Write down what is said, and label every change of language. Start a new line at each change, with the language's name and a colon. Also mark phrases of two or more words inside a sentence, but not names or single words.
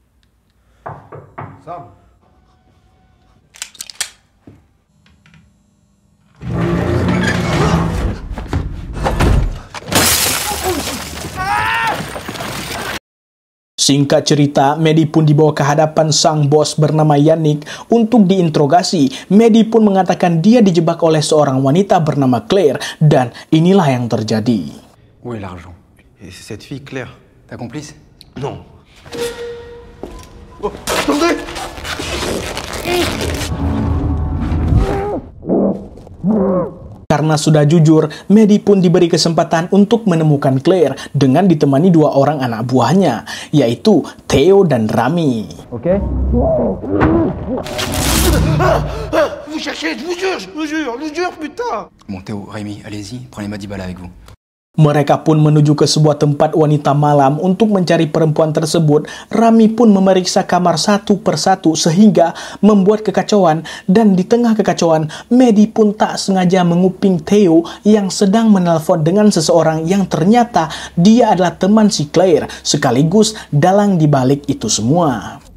Indonesian: Singkat cerita, Medi pun dibawa ke hadapan sang bos bernama Yannick untuk diinterogasi. Medi pun mengatakan dia dijebak oleh seorang wanita bernama Claire, dan inilah yang terjadi.
French: Où est l'argent? Et c'est cette fille Claire, ta complice? Non. Oh, attendez!
Indonesian: Karena sudah jujur, Medi pun diberi kesempatan untuk menemukan Claire dengan ditemani dua orang anak buahnya, yaitu Theo dan Rami. Oke.
French: Vous cherchez, je vous jure, putain. Bon, Théo, Rémi, allez-y, prenez Madibala avec vous.
Indonesian: Mereka pun menuju ke sebuah tempat wanita malam untuk mencari perempuan tersebut. Rami pun memeriksa kamar satu persatu sehingga membuat kekacauan, dan di tengah kekacauan, Medi pun tak sengaja menguping Theo yang sedang menelpon dengan seseorang yang ternyata dia adalah teman si Claire, sekaligus dalang dibalik itu semua.